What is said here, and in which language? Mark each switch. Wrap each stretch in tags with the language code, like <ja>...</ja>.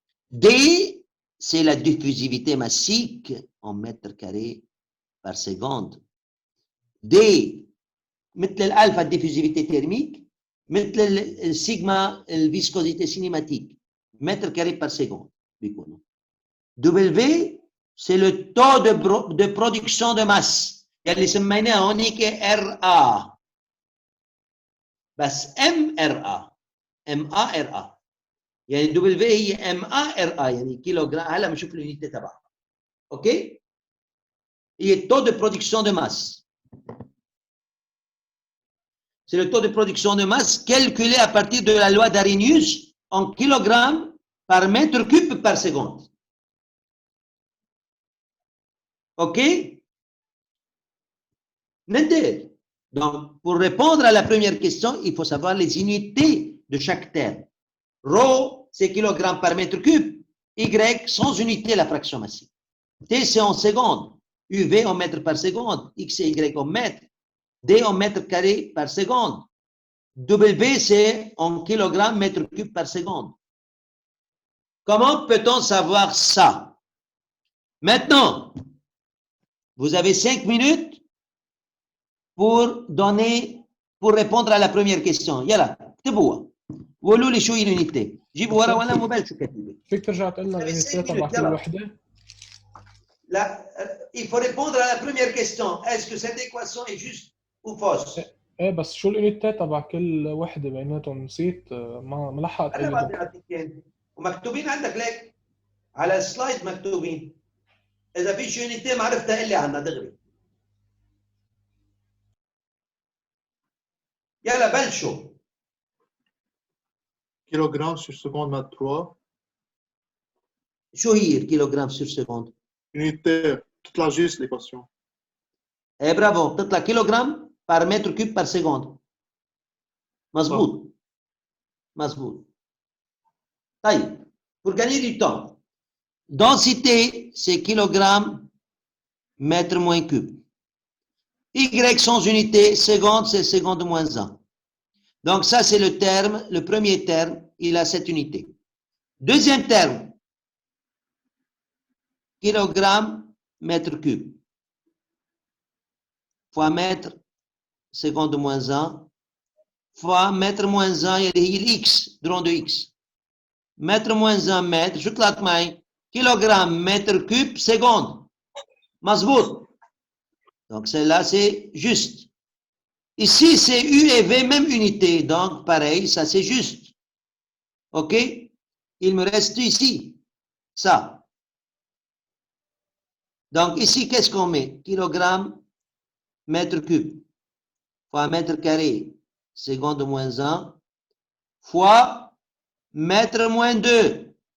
<fr>D, c'est la diffusivité massique en mètres carrés par seconde. D,</fr> <ar>مثل الألفا</ar> <fr>diffusivité thermique,</fr> <ar>مثل السيجما الفيسكوزيتي</ar> <fr>cinématique, mètres carrés par seconde. W, c'est le taux de production de masse.</fr> <ar>اللي سميناه هونيك RA. بس MRA. MARA. يعني W هي MARA يعني كيلوغرام. هلا بنشوف اليونيتي تبعها. اوكي؟ هي</ar> <fr>التaux de production de masse. C'est le taux de production de masse calculé à partir de la loi d'Arrhenius en kilogrammes par mètre cube par seconde. OK? Nendel. Donc, pour répondre à la première question, il faut savoir les unités de chaque terme. Rho, c'est kilogramme par mètre cube. Y, sans unité, la fraction massique. T, c'est en secondes. UV en mètres par seconde. X et Y en mètres. D en mètres carrés par seconde. W, c'est en kilogrammes mètre cube par seconde. Comment peut-on savoir ça? Maintenant, vous avez 5 minutes pour répondre à la première question.</fr> <ar>Yalla, تبوا. قولوا لي شو هي اليونيتي. جيبوا ورقة ولا موبايل شو كاتبين. فيك ترجع تقول لنا اليونيتي تبع كل وحدة؟</ar> <fr>لا, il faut répondre à la première question. Est-ce que cette équation est juste ou fausse?</fr> <ar>ايه بس شو اليونيتات تبع كل وحده بيناتهم نسيت ما لحقت انا ما بدي اعطيك ومكتوبين عندك ليك على السلايد مكتوبين. اذا في شي يونيتي ما عرفتها قل لي عنها دغري. يلا بلشوا.</ar> <fr>Kilogramme sur seconde mètre 3.</fr> <ar>شو هي الكيلوغرام سور سكوند؟</ar> <fr>Unité, toute la juste l'équation.</fr> <ar>ايه برافو بتطلع كيلوغرام</ar> <fr>par mètre cube par seconde.</fr> <ar>مظبوط. مظبوط.</ar> <fr>طيب pour gagner du temps, densité c'est kilogramme mètre moins cube. Y sans unité, seconde c'est seconde moins 1. Donc ça c'est le terme, le premier terme, il a cette unité. Deuxième terme, kilogramme mètre cube fois mètre seconde moins 1 fois mètre moins 1</fr> <ar>اللي هي الإكس درون دو إكس. متر</ar> <fr>moins 1</fr> <ar>متر شو طلعت معي؟ كيلوغرام متر كوب سكوند. مظبوط.</ar> <fr>Donc celle-là c'est juste. Ici c'est U et V même unité. Donc pareil, ça c'est juste. OK? il me reste ici, ça. Donc ici, qu'est-ce qu'on met? Kilogramme, mètre cube, fois mètre carré, seconde moins 1, fois mètre moins 2.</fr>